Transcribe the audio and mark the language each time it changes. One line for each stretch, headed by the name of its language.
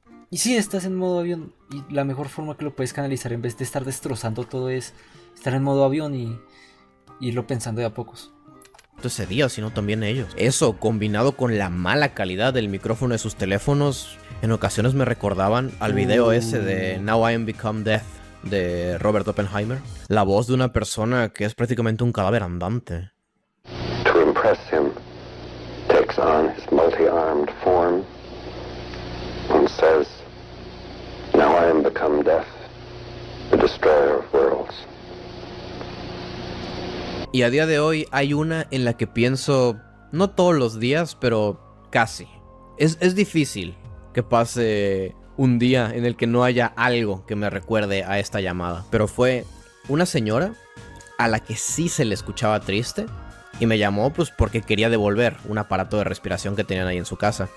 Spanish: Y sí, estás en modo avión. Y la mejor forma que lo puedes canalizar en vez de estar destrozando todo es estar en modo avión y irlo pensando de a pocos. Ese día, sino también ellos. Eso, combinado con la mala calidad del micrófono de sus teléfonos, en ocasiones me recordaban al video ese de Now I Am Become Death de Robert Oppenheimer. La voz de una persona que es prácticamente un cadáver andante.
English: To impress him, takes on his multi-armed form and says, Now I am become death, the destroyer of worlds.
Spanish: Y a día de hoy hay una en la que pienso, no todos los días, pero casi. Es difícil que pase un día en el que no haya algo que me recuerde a esta llamada. Pero fue una señora a la que sí se le escuchaba triste y me llamó pues porque quería devolver un aparato de respiración que tenían ahí en su casa.